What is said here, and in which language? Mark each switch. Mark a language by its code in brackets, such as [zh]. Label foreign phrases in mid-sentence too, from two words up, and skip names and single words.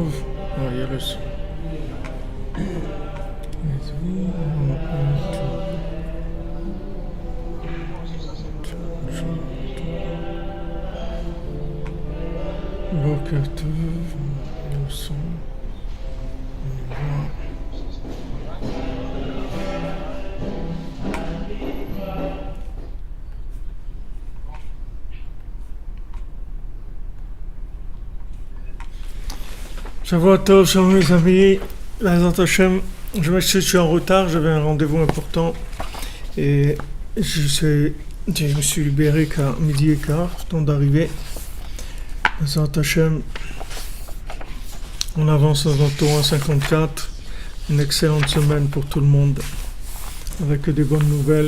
[fr] Oh, il y a le son. [he] בוקר טוב, [fr] le son. On voit. [he] שבוע טוב, [fr] shalom mes amis. [he] בעזרת השם, [fr] je m'excuse, je suis en retard, j'avais un rendez-vous important et je me suis libéré qu'à midi et quart, temps d'arriver. [he] בעזרת השם, [fr] on avance dans notre Torah 54, une excellente semaine pour tout le monde, avec des bonnes nouvelles.